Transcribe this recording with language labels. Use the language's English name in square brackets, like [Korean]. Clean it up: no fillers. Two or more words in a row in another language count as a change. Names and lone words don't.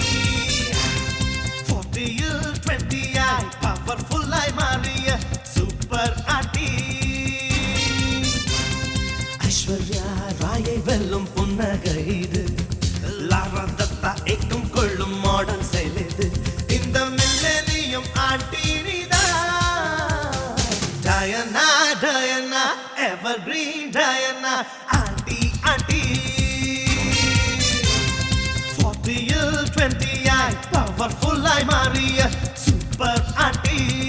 [English] 40 years, 20 I, powerful I Maria, super auntie. [Tamil] ஐஸ்வர்யா ராயை வெல்லும் புன்னகை இது, லாரா தத்தா ஏக்கும் கொள்ளும் [English] modern style [Tamil] இது, இந்த [English] millennium aunty [Tamil] நீதான். [English] Diana, Diana, evergreen Diana, auntie, auntie. 40 years, 20 I, powerful I Maria, super auntie.